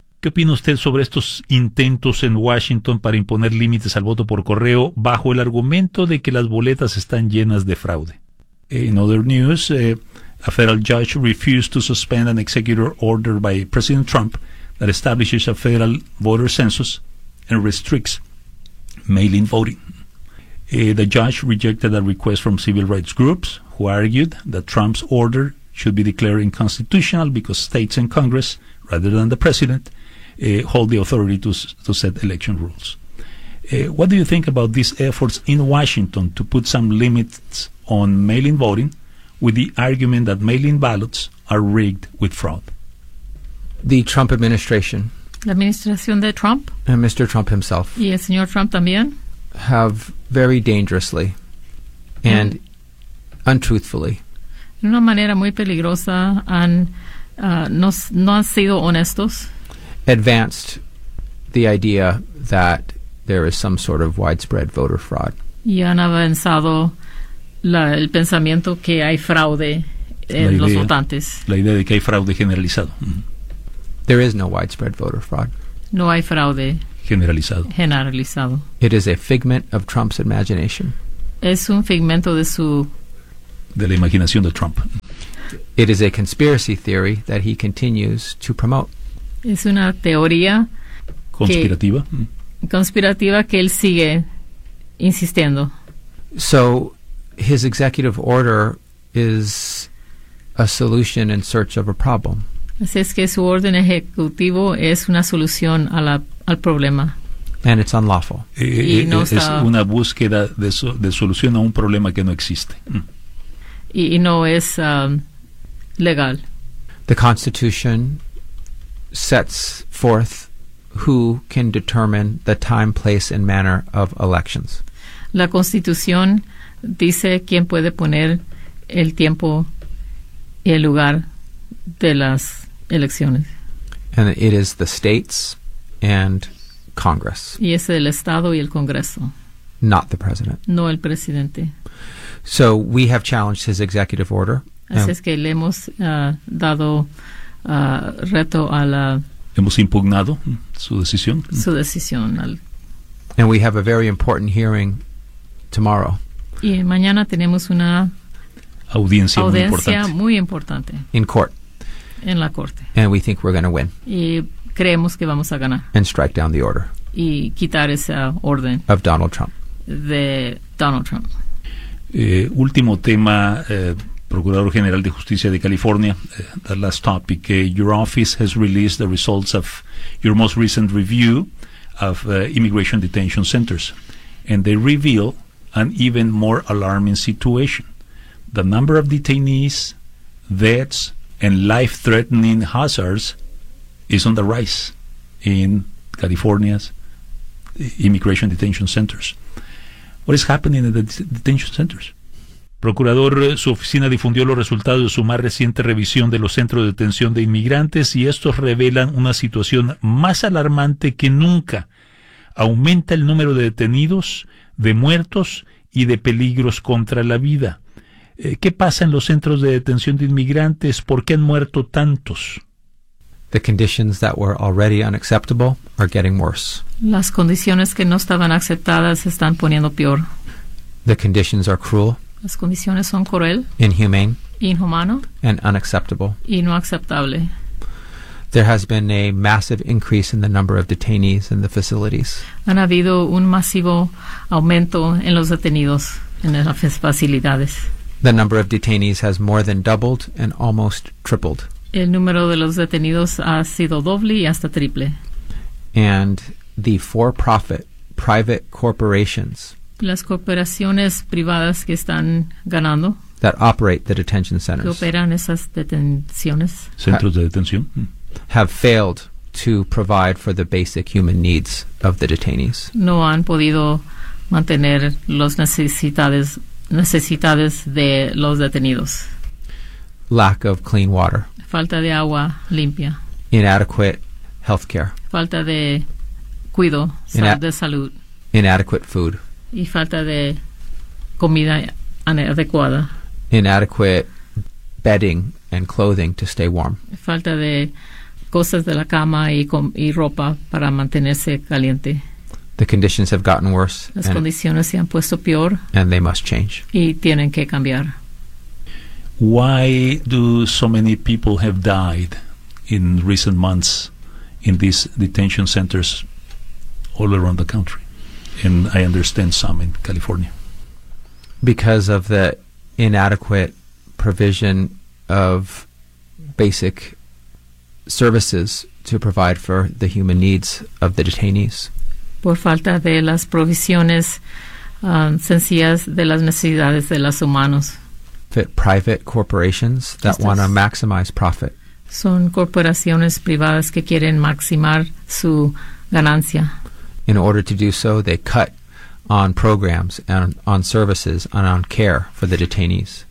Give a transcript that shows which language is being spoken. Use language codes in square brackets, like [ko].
[es] ¿Qué opina usted sobre estos intentos en Washington para imponer límites al voto por correo bajo el argumento de que las boletas están llenas de fraude? [en] In other news, A federal judge refused to suspend an executive order by President Trump that establishes a federal voter census and restricts mail-in voting. The judge rejected a request from civil rights groups who argued that Trump's order should be declared unconstitutional because states and Congress, rather than the president, hold the authority to set election rules. What do you think about these efforts in Washington to put some limits on mail-in voting with the argument that mail-in ballots are rigged with fraud? The Trump administration. [es] La administración de Trump. [en] And Mr. Trump himself. [es] Y el señor Trump también. [en] Have very dangerously and untruthfully. [es] De una manera muy peligrosa han, no han sido honestos. [en] Advanced the idea that there is some sort of widespread voter fraud. [es] Y han avanzado el pensamiento que hay fraude en los votantes. La idea de que hay fraude generalizado. Mm-hmm. [en] There is no widespread voter fraud. [es] No hay fraude generalizado. Generalizado. [en] It is a figment of Trump's imagination. [es] Es un figmento de su... De la imaginación de Trump. [en] It is a conspiracy theory that he continues to promote. [es] Es una teoría... Conspirativa. Conspirativa que él sigue insistiendo. [en] So, his executive order is a solution in search of a problem. [es] Así es que su orden ejecutivo es una solución a la, al problema. [en] And it's unlawful. [es] Es una búsqueda de solución a un problema que no existe. Y no es legal. [en] The Constitution sets forth who can determine the time, place, and manner of elections. [es] La Constitución dice quién puede poner el tiempo y el lugar de las elecciones. [en] And it is the states and Congress. [es] Y es el Estado y el Congreso. [en] Not the president. [es] No el presidente. [en] So we have challenged his executive order. [es] Así es que le hemos dado reto a la... Hemos impugnado su decisión. Su decisión. Al... [en] And we have a very important hearing tomorrow. [es] Y mañana tenemos una audiencia muy importante. [en] In court. [es] En la corte. [en] And we think we're going to win. [es] Y creemos que vamos a ganar. [en] And strike down the order. [es] Y quitar esa orden. [en] Of Donald Trump. [es] De Donald Trump. Último tema, Procurador General de Justicia de California, [en] the last topic. Your office has released the results of your most recent review of immigration detention centers, and they reveal an even more alarming situation. The number of detainees, deaths, and life-threatening hazards is on the rise in California's immigration detention centers. What is happening in the detention centers? [es] Procurador, su oficina difundió los resultados de su más reciente revisión de los centros de detención de inmigrantes y estos revelan una situación más alarmante que nunca. Aumenta el número de detenidos, de muertos y de peligros contra la vida. ¿Qué pasa en los centros de detención de inmigrantes? ¿Por qué han muerto tantos? [en] The conditions that were already unacceptable are getting worse. [es] Las condiciones que no estaban aceptadas se están poniendo peor. [en] The conditions are cruel. [es] Las condiciones son cruel. [en] Inhumane. [es] Inhumano. [en] And unacceptable. [es] Y no aceptable. [en] There has been a massive increase in the number of detainees in the facilities. [es] Han habido un masivo aumento en los detenidos en las facilidades. [en] The number of detainees has more than doubled and almost tripled. [es] El número de los detenidos ha sido doble y hasta triple. [en] And the for-profit private corporations. [es] Las corporaciones privadas que están ganando. [en] That operate the detention centers. [es] Que operan esas detenciones. Centros de detención. [en] Have failed to provide for the basic human needs of the detainees. [es] No han podido mantener las necesidades de los detenidos. [en] Lack of clean water. [es] Falta de agua limpia. [en] Inadequate health care. [es] Falta de cuido de salud. [en] Inadequate food. [es] Y falta de comida adecuada. [en] Inadequate bedding and clothing to stay warm. [es] Falta de cosas de la cama y ropa para mantenerse caliente. [en] The conditions have gotten worse. [es] Las condiciones se han puesto peor. [en] And they must change. [es] Y tienen que cambiar. [en] Why do so many people have died in recent months in these detention centers all around the country? And I understand some in California. Because of the inadequate provision of basic services to provide for the human needs of the detainees. [es] Por falta de las provisiones sencillas de las necesidades de los humanos. [en] Private corporations that want to maximize profit. [es] Son corporaciones privadas que quieren maximar su ganancia. [en] In order to do so, they cut on programs and on services and on care for the detainees.